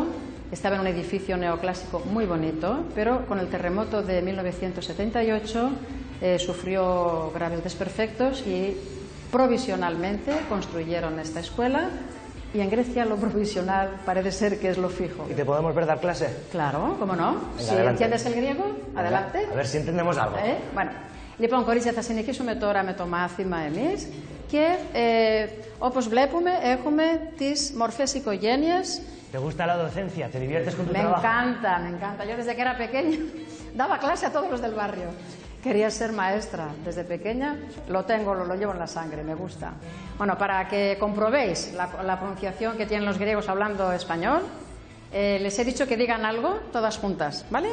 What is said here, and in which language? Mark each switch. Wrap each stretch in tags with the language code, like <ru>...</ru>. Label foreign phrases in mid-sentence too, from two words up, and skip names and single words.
<es>Estaba en un edificio neoclásico muy bonito, pero con el terremoto de 1978 sufrió graves desperfectos y provisionalmente construyeron esta escuela. Y en Grecia lo provisional parece ser que es lo fijo. ¿Y te podemos ver dar clase? Claro, ¿cómo no? Venga, Si adelante. entiendes el griego, adelante. A ver si entendemos algo. Bueno,</es> <el>λοιπόν, κορίτσια, θα συνεχίσουμε τώρα με το μάθημα εμείς και όπως βλέπουμε έχουμε τις μορφές οικογένειας.</el> <es>¿Te gusta la docencia? ¿Te diviertes con tu Me trabajo? encanta, me encanta. Yo desde que era pequeña daba clase a todos los del barrio. Quería ser maestra desde pequeña, lo tengo, lo llevo en la sangre, me gusta. Bueno, para que comprobéis la pronunciación que tienen los griegos hablando español, les he dicho que digan algo todas juntas, ¿vale?</es>